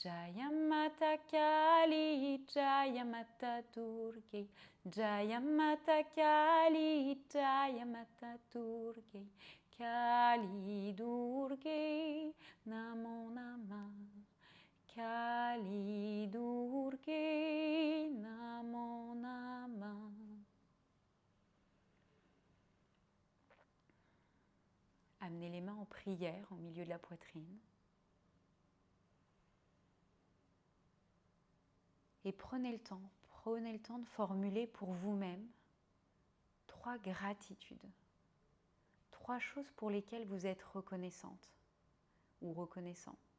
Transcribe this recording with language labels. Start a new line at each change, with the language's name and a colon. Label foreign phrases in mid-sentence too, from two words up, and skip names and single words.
Sanskrit: Jaya Mata Kali, Jaya Mata Durge, Jaya Mata Kali, Jaya Mata Durge, Kali Durge, Namo Namah, Kali Durge, Namo Namah.
French: Amenez les mains en prière au milieu de la poitrine. Et prenez le temps de formuler pour vous-même 3 gratitudes, 3 choses pour lesquelles vous êtes reconnaissante ou reconnaissant.